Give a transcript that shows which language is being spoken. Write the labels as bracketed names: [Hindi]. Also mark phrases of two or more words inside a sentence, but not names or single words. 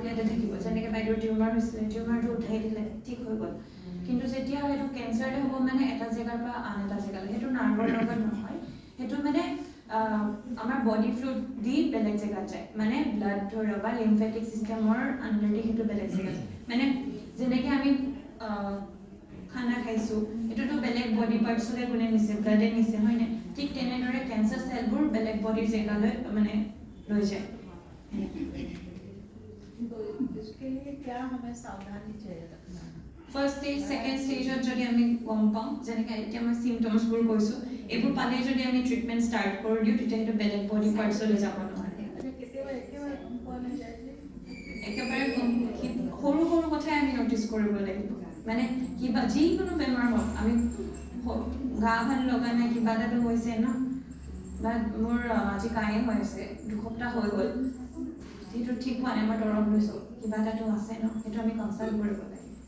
[Assamese] ইয়াতে থাকিব যেনেকৈ বাইদেউৰ টিউমাৰ হৈছিলে টিউমাৰটো উঠাই দিলে ঠিক হৈ গ'ল কিন্তু যেতিয়া সেইটো কেঞ্চাৰটো হ'ব মানে এটা জেগাৰ পৰা আন এটা জেগালৈ সেইটো নাৰ্ভৰ লগত নহয় সেইটো মানে আমাৰ [English] body fluid [Assamese] দি বেলেগ জেগাত যায় মানে ব্লাড ধৰি বা [English] lymphatic system [Assamese] আণ্ডাৰদি সেইটো বেলেগ জেগাত যায় মানে যেনেকৈ আমি খানা খাইছোঁ এইটোতো বেলেগ [English] body parts [Assamese] কোনে নিছে ব্লাডে নিছে হয়নে ঠিক তেনেদৰে [English] cancer cells [Assamese] বেলেগ বডিৰ জেগালৈ মানে লৈ যায় [Hindi] तो इसके लिए क्या हमें सावधानी चाहिए रखना है [English] first stage second stage [Assamese] যদি আমি গম পাওঁ যেনেকৈ এতিয়া মই চিমটমছবোৰ কৈছোঁ এইবোৰ পালে যদি আমি [English] treatment start [Assamese] কৰি দিওঁ তেতিয়া সেইটো বেলেগ [English] body parts [Assamese] যাব নোৱাৰে একেবাৰে সৰু সৰু কথাই আমি ন'টিচ কৰিব লাগিব মানে কিবা যিকোনো বেমাৰ হওক আমি গা ভাল লগা নাই কিবা এটাতো হৈছে ন বা মোৰ আজি কাহে হৈ আছে দুসপ্তাহ হৈ গ'ল সেইটো ঠিক হোৱা নাই মই দৰৱ লৈছোঁ কিবা এটাতো আছে ন সেইটো আমি কনচাল্ট কৰিব লাগে